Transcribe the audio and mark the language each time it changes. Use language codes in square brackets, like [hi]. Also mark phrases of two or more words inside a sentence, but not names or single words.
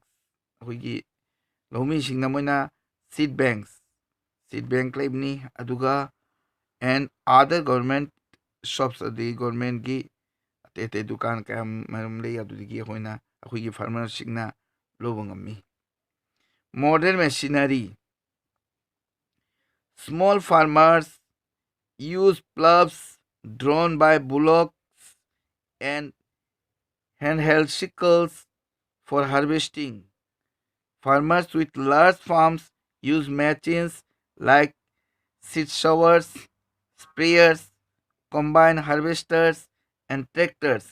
[mni] ꯑꯩꯈꯣꯏꯒꯤ ꯂꯧꯃꯤꯁꯤꯡꯅ ꯃꯣꯏꯅ [en] seed bank [mni] ꯂꯩꯕꯅꯤ, ꯑꯗꯨꯒ [en] and other government shops, [mni] ꯑꯗꯩ ꯒꯣꯔꯃꯦꯟꯒꯤ ꯑꯇꯩ ꯑꯇꯩ ꯗꯨꯀꯥꯟ ꯀꯌꯥ ꯃꯔꯨꯝ ꯂꯩ, ꯑꯗꯨꯗꯒꯤ ꯑꯩꯈꯣꯏꯒꯤ ꯐꯥꯔꯃꯔꯁꯤꯡꯅ ꯂꯧꯕ ꯉꯝꯃꯤ. [en] modern machinery. Small farmers use plows drawn by bullocks and handheld sickles for harvesting. Farmers with large farms use machines like seed sowers, sprayers, combine harvesters, and tractors.